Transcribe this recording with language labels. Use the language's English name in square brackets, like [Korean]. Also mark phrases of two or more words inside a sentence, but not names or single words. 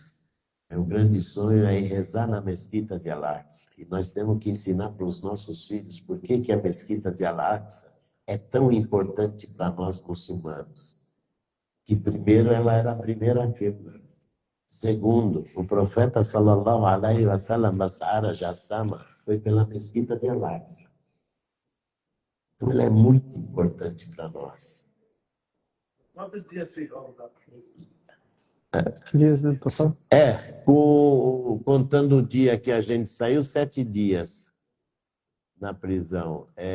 [Portuguese] Meu grande sonho é rezar na Mesquita de Al-Aqsa. E nós temos que ensinar para os nossos filhos por que a Mesquita de Al-Aqsa é tão importante para nós muçulmanos. Que primeiro, ela era a primeira quebra. Segundo, o profeta [Arabic] صلى الله عليه وسلم, [Portuguese] Basara Jassama, foi pela Mesquita de Al-Aqsa. Então, ela é muito importante para nós. Quantos dias ficam? Dias no total? Contando o dia que a gente saiu, 7 dias na prisão.